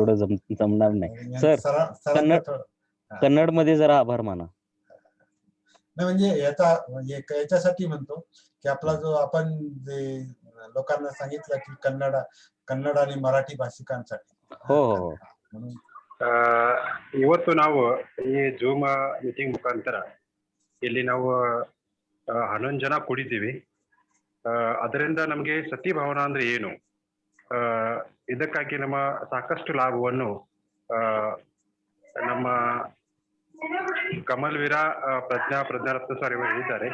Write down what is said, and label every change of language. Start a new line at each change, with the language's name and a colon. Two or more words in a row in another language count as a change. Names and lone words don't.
Marathi: एवढं जमणार नाही सर. कन्नड मध्ये जरा आभार माना. नाही म्हणजे याच्यासाठी म्हणतो की आपला जो आपण जे लोकांना सांगितलं की कन्नड आणि मराठी भाषिकांसाठी. हो हो.
Kannada: ಇವತ್ತು ನಾವು ಈ
English: zoom meeting
Kannada: ಮುಖಾಂತರ ಇಲ್ಲಿ ನಾವು 11 ಜನ ಕೂಡಿದ್ದೀವಿ. ಅದರಿಂದ ನಮಗೆ ಸತಿ ಭಾವನಾ ಅಂದ್ರೆ ಏನು, ಇದಕ್ಕಾಗಿ ನಮ್ಮ ಸಾಕಷ್ಟು ಲಾಭವನ್ನು ನಮ್ಮ ಕಮಲ್ ವೀರ ಪ್ರಜ್ಞಾರತ್ನ ಸರ್ ಇವರು ಹೇಳಿದ್ದಾರೆ.